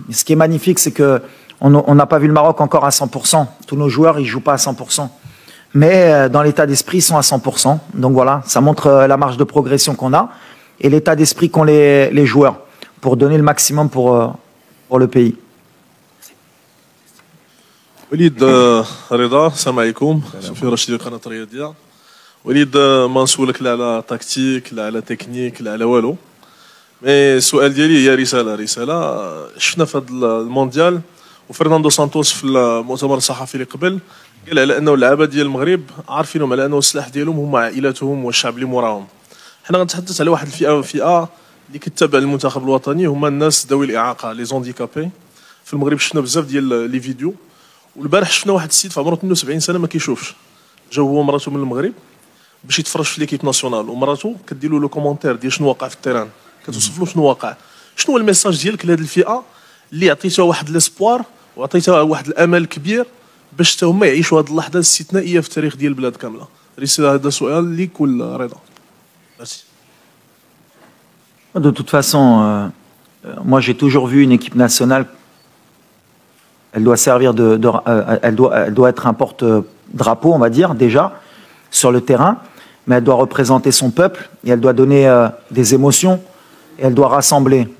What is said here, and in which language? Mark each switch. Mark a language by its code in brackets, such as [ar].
[fr] Ce qui est magnifique, c'est qu'on n'a pas vu le Maroc encore à 100%. Tous nos joueurs, ils ne jouent pas à 100%. Mais dans l'état d'esprit, ils sont à 100%. Donc voilà, ça montre la marge de progression qu'on a et l'état d'esprit qu'ont les joueurs pour donner le maximum pour le pays. [ar] وليد رضا السلام عليكم شوفي رشيد قناه الرياضيه وليد ما نسولك لا على تكتيك لا على تكنيك لا على والو مي السؤال ديالي هي رساله شفنا في هذا المونديال وفرناندو سانتوس في المؤتمر الصحفي اللي قبل قال على انه اللعابه ديال المغرب عارفينهم على انه السلاح ديالهم هما عائلاتهم والشعب اللي موراهم. حنا غنتحدث على واحد الفئه اللي كتتابع المنتخب الوطني هما الناس ذوي الاعاقه [fr] لي زونديكابي. [ar] في المغرب شفنا بزاف ديال لي فيديو والبارح شفنا واحد السيد في عمره 72 سنه ما كيشوفش جا هو ومراته من المغرب باش يتفرج في [fr] ليكيب ناسيونال [ar] ومراته كدير له [fr] لو كومونتير [ar] ديال شنو واقع في التيران كتوصف له شنو واقع. شنو هو الميساج ديالك لهذه الفئه اللي عطيتها واحد [fr] ليسبوار [ar] وعطيتها واحد الامل كبير باش حتى هما يعيشوا هذه اللحظه الاستثنائيه في التاريخ ديال البلاد كامله؟ رساله هذا سؤال ليك ولا رضا؟ [fr] ميرسي. De toute façon, moi j'ai toujours vu une équipe nationale. Elle doit servir elle doit être un porte-drapeau, on va dire, déjà, sur le terrain, mais elle doit représenter son peuple et elle doit donner des émotions et elle doit rassembler.